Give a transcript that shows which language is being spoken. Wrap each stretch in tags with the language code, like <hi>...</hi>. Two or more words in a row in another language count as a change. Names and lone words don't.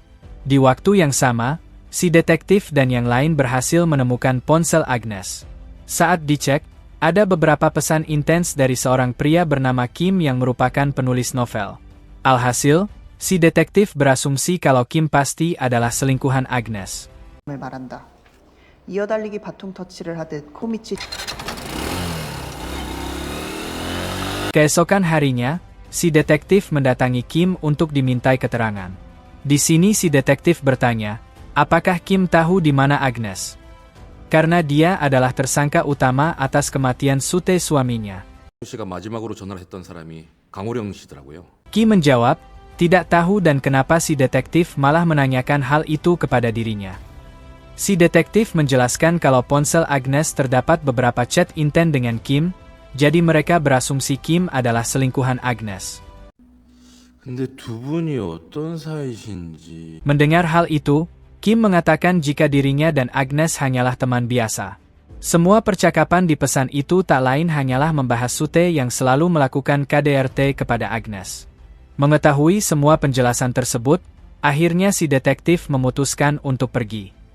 <id>Di waktu yang sama, si detektif dan yang lain berhasil menemukan ponsel Agnes. Saat dicek, ada beberapa pesan intens dari seorang pria bernama Kim yang merupakan penulis novel. Alhasil, si detektif berasumsi kalau Kim pasti adalah selingkuhan Agnes.</id> <ko>말한다. 이어달리기 바통 터치를 하듯 코미치.</ko> <id>Keesokan harinya, si detektif mendatangi Kim untuk dimintai keterangan. Di sini si detektif bertanya, apakah Kim tahu di mana Agnes? Karena dia adalah tersangka utama atas kematian Sute suaminya.</id> <ko>씨가 마지막으로 전화를 했던 사람이 강호령 씨더라고요.</ko> <id>Kim menjawab, tidak tahu dan kenapa si detektif malah menanyakan hal itu kepada dirinya. Si detektif menjelaskan kalau ponsel Agnes terdapat beberapa chat intent dengan Kim, jadi mereka berasumsi Kim adalah selingkuhan Agnes.</id> <ko>근데 두 분이 어떤 사이신지.</ko> <id>Mendengar hal itu, Kim mengatakan jika dirinya dan Agnes hanyalah teman biasa. Semua percakapan di pesan itu tak lain hanyalah membahas Sute yang selalu melakukan KDRT kepada Agnes. Mengetahui semua penjelasan tersebut, akhirnya si detektif memutuskan untuk pergi.</id>